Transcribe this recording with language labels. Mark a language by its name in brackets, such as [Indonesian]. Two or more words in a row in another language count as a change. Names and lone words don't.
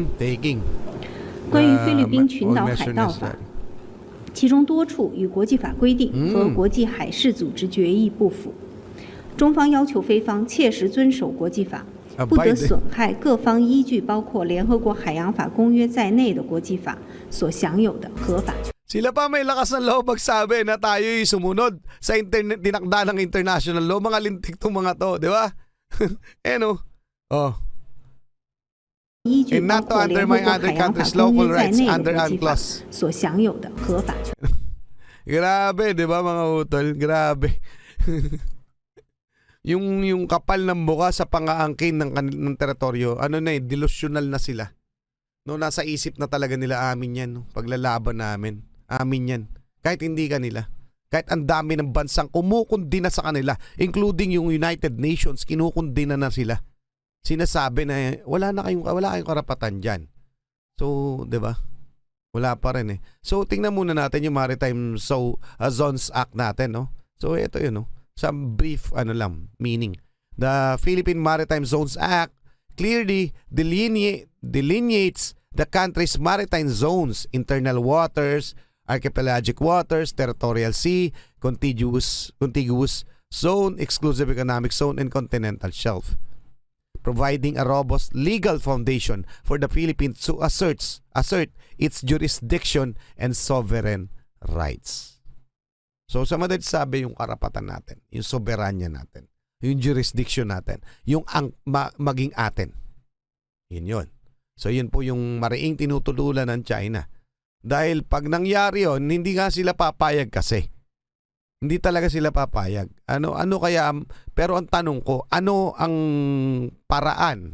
[Chinese] 关于菲律宾群岛海盗法，其中多处与国际法规定和国际海事组织决议不符，中方要求菲方切实遵守国际法。不得损害各方依据包括联合国海洋法公约在内的国际法所享有的合法权。 [Filipino] Sila pa may lakas ng loob magsabi na tayo'y sumunod sa dinakda ng [English] international law. [Filipino] Mga lintik tong mga to, di ba? No? Oh. [Chinese] 依据 [English] And [Chinese] 包 [English] not to [Chinese] 括联合 [English] undermine [Chinese] 国 [English] other [Chinese] 海洋法 [English] countries' [Chinese] 公 [English] local [Chinese] 约在 [English] rights [Chinese] 内 [English] under [Chinese] 的国际法 [English] UNCLOS. [Chinese] 所享有的合法权。 [Filipino] Grabe, di ba mga utol? Grabe. yung kapal ng mukha sa pangaangkin ng teritoryo, delusional na sila. No, nasa isip na talaga nila amin yan. No? Paglalaban namin, amin yan. Kahit hindi kanila. Kahit ang dami ng bansang kumukundi na sa kanila, including yung United Nations, kinukundi na sila. Sinasabi na wala kayong karapatan diyan. So, 'di ba? Wala pa rin eh. So, tingnan muna natin yung Maritime Zones Act natin, no? So, ito 'yun, [English] no? Some brief meaning. The Philippine Maritime Zones Act clearly delineates the country's maritime zones, internal waters, archipelagic waters, territorial sea, contiguous zone, exclusive economic zone, and continental shelf, providing a robust legal foundation for the Philippines to assert its jurisdiction and sovereign rights. [Filipino] So sa madalit sabi, yung karapatan natin, yung soberanya natin, yung jurisdiction natin, yung maging atin. Yun. So yun po yung mariing tinutululan ng China. Dahil pag nangyari yun, hindi nga sila papayag kasi. Hindi talaga sila papayag. Ano kaya, pero ang tanong ko, ano ang paraan?